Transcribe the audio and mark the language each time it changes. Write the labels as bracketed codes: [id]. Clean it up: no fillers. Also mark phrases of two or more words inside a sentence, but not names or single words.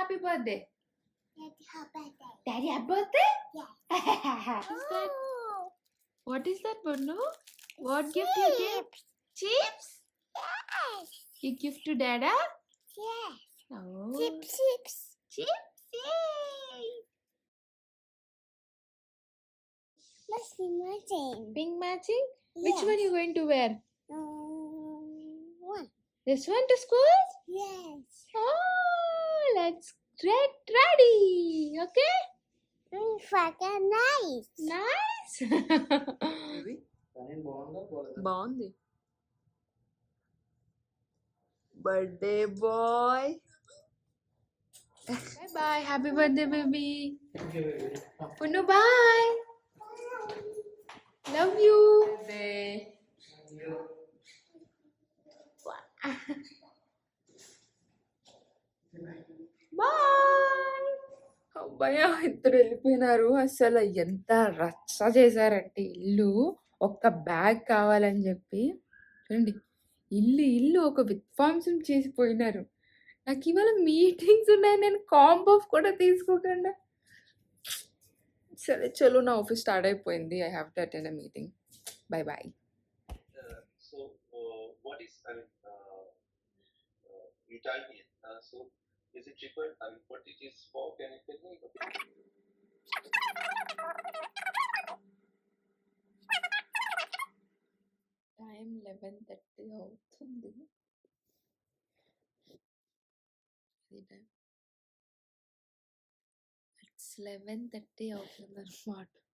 [en] బర్త్డే? Daddy, her birthday. Daddy happy birthday? Yes. Is that Oh, what is that, Bonu? What gift you gave? Chips? yes. You gift to Dada? Yes. Oh. Chips. Chips. Yay! Let's imagine. Pink matching? Which one Yes. you going to wear? One. This one to school? Yes. Oh, let's get ready. Okay? Fucking nice. Nice. [te] ఇది కానీ బాగుందా పోలేదా? [en] బాగుంది. birthday boy. Bye bye. Happy birthday, baby. Punu, bye. Love you. బాయ్. [te] అబ్బాయ ఇద్దరు వెళ్ళిపోయినారు. అసలు ఎంత రచ్చ చేశారంటే ఇల్లు. ఒక్క బ్యాగ్ కావాలని చెప్పి చూడండి, ఇల్లు ఒక విధ్వంసం చేసిపోయినారు. నాకు ఇవాళ మీటింగ్స్ ఉన్నాయి, నేను [en] comp off [te] కూడా తీసుకోకుండా. సరే చలో, నా ఆఫీస్ స్టార్ట్ అయిపోయింది. [en] I have to attend a meeting. bye bye. So, what is, Italian? So, is it cheaper? What it is for? Can you tell me? [te] టైం 11:30 అవుతుంది. ఇట్స్ 11:30 అవుతుంది అనమాట.